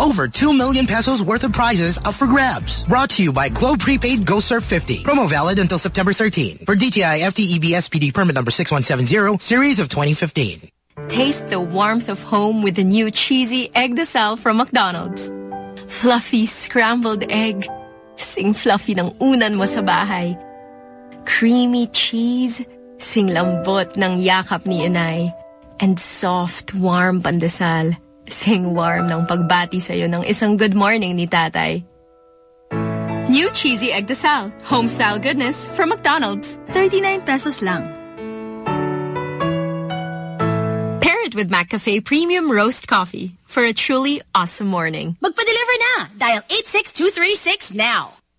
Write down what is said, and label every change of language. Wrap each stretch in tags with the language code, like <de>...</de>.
<en>Over 2 million pesos worth of prizes up for grabs. Brought to you by Globe Prepaid Go Surf 50. Promo valid until September 13. For DTI FTEB SPD permit number 6170, series of 2015. Taste the warmth of home with the new cheesy egg de sal from McDonald's. Fluffy scrambled egg.</en> <tl>Sing fluffy ng unan mo sa bahay.</tl> <en>Creamy cheese.</en> <tl>Sing lambot ng yakap ni inay.</tl> <en>And soft, warm pandesal.</en> <tl>Sing warm ng pagbati sa'yo ng isang good morning ni tatay.</tl> <en>New cheesy egg desal. Homestyle goodness from McDonald's. 39 pesos lang. With McCafe Premium Roast Coffee for a truly awesome morning.</en> <tl>Magpa-deliver na!</tl> <en>Dial 86236 now!</en>